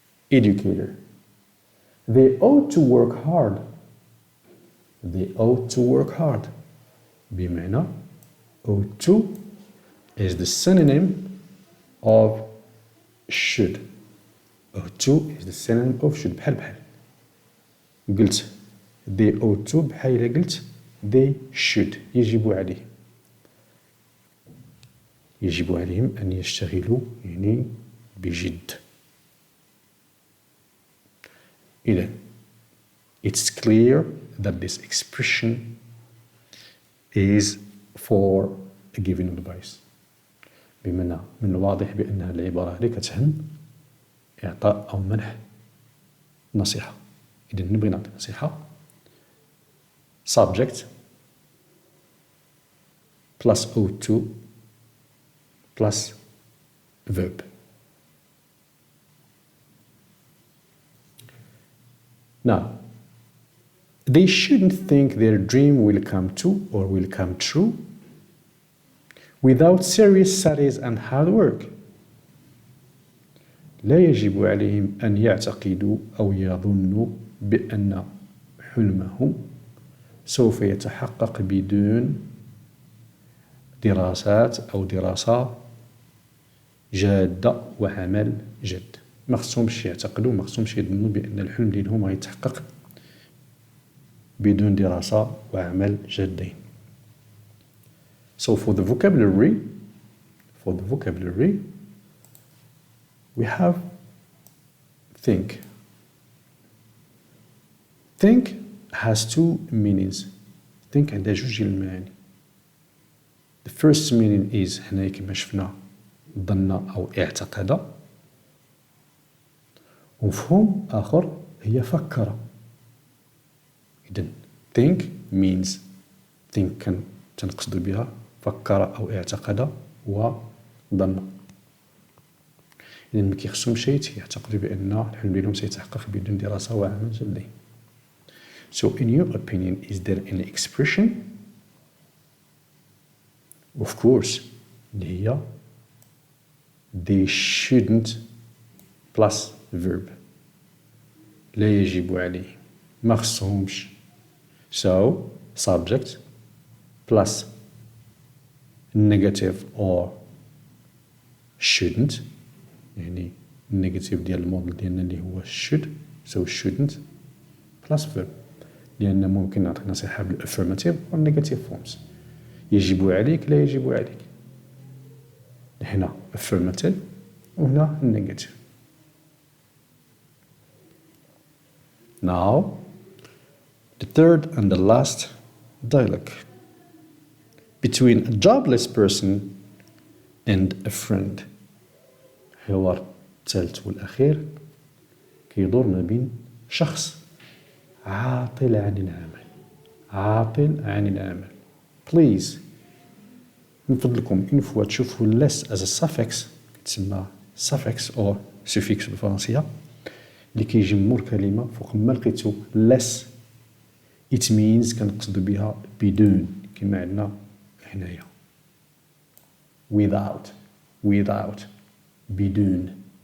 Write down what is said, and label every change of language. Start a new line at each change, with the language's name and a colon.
English: Educator. They ought to work hard. They ought to work hard.
Arabic: بمعنى
English: ought to is the synonym of should. ought to is the synonym of should.
Arabic: بحال قلت
English: they ought to
Arabic: بحال إلا قلت
English: they should.
Arabic: يجب عليهم أن يشتغلوا يعني بجد.
English: إذن it's clear that this expression is for a given advice.
Arabic: بمعنى من الواضح بأن العبارة هذه كتهم إعطاء أو منح نصيحة. إذن نبغي نعطي نصيحة
English: subject plus ought to plus verb. Now, they shouldn't think their dream will come to or will come true without serious studies and hard work.
Arabic: لا يجب عليهم أن يعتقدوا أو يظنوا بأن حلمهم سوف يتحقق بدون دراسات أو دراسة جادة وعمل جد. ما خصهمش يعتقدوا، ما خصهمش يظنوا بأن الحلم ديالهم غيتحقق بدون دراسة وعمل جادين.
English: So for the vocabulary, we have think. Think has two meanings.
Arabic: Think عندها جوج ديال المعاني.
English: The first meaning is
Arabic: هنا كما شفنا ظن أو اعتقد. ومفهوم آخر هي فكر. إذن think means think كان تنقصد بها فكر أو اعتقد وظن. إذن ما كيخصهمش يعتقدوا بأن الحلم ديالهم سيتحقق بدون دراسة وعمل جدي.
English: So in your opinion, is there any expression? Of course,
Arabic: اللي هي
English: they shouldn't plus verb.
Arabic: لا يجب عليه ما خصهمش.
English: So subject plus negative or shouldn't يعني negative
Arabic: ديال الموديل ديالنا اللي هو
English: should. So shouldn't plus verb
Arabic: لأن ممكن نعطيك نصيحة
English: بالaffirmative or negative forms.
Arabic: يجب عليك لا يجب عليك. هنا affirmative وهنا negative.
English: Now, the third and the last dialogue between a jobless person and a friend.
Arabic: الحوار الثالث والأخير كيدور ما بين شخص عاطل عن العمل. Please من فضلكم إن فوا تشوفوا
English: less as a suffix
Arabic: تسمى suffix or suffix بالفرنسية اللي كيجي مور كلمة فوق ما لقيتو less it means كنقصدو بها بدون كما عندنا هنايا without بدون.